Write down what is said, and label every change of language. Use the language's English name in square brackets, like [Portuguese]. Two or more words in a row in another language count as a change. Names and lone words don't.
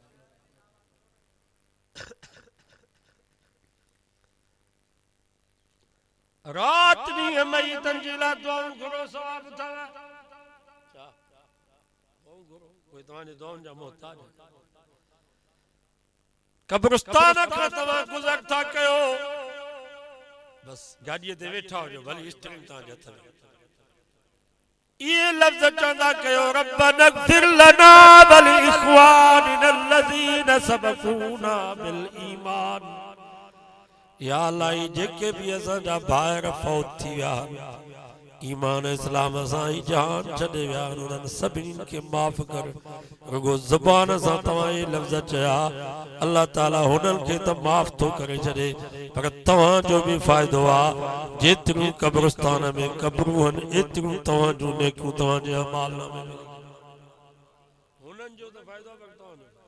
[Sindhi] रात ॾींहुं मईतनि जे लाइ दुआऊं घुरो सवाब अथव छा कोई तव्हांजे दुआउनि जा मोहताज कब्रिस्तान खां तव्हां गुज़र था कयो बस गाॾीअ ते वेठा हुजो भली स्टीयरिंग तव्हांजे हथ में ये लफ्ज़ चवंदा कयो [Arabic] ربنا اغفر لنا ولإخواننا الذين سبقونا بالإيمان [Sindhi] या अल्लाह जेके भी असांजा भाइर फौत थी विया ईमान इस्लाम सां ही जान छॾे विया उन्हनि सभिनी खे माफ़ कर रुगो ज़ुबान सां तव्हां ये लफ़्ज़ चया अल्लाह ताला हुननि खे त माफ़ थो करे छॾे पर तव्हांजो बि फ़ाइदो आहे जेतिरियूं कब्रिस्तान में क़ब्रूं आहिनि एतिरियूं तव्हांजूं नेकियूं तव्हांजे अमाल में हुननि जो त फ़ाइदो पर तव्हांजो